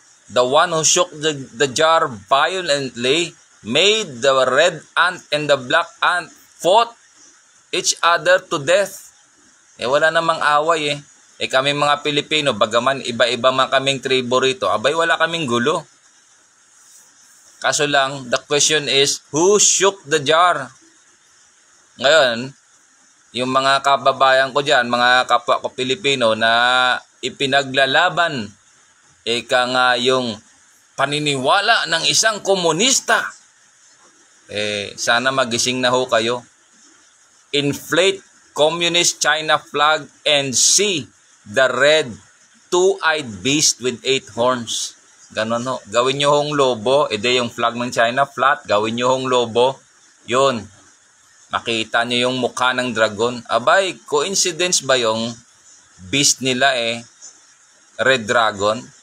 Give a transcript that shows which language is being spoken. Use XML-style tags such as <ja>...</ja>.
<en>The one who shook the jar violently made the red ant and the black ant fought each other to death.</en> <tl>Wala namang away kami mga Pilipino, bagaman iba-iba man kaming tribo rito, abay wala kaming gulo. Kaso lang,</tl> <en>the question is, who shook the jar?</en> <tl>Ngayon, yung mga kababayan ko dyan, mga kapwa ko Pilipino na ipinaglalaban, nga yung paniniwala ng isang komunista, sana magising na ho kayo.</tl> <en>Inflate communist China flag and see the red two-eyed beast with 8 horns.</en> <tl>Ganon ho. Gawin nyo hong lobo, yung flag ng China flat, gawin nyo hong lobo, yun. Makita nyo yung mukha ng dragon. Abay, coincidence ba yung beast nila red dragon?</tl>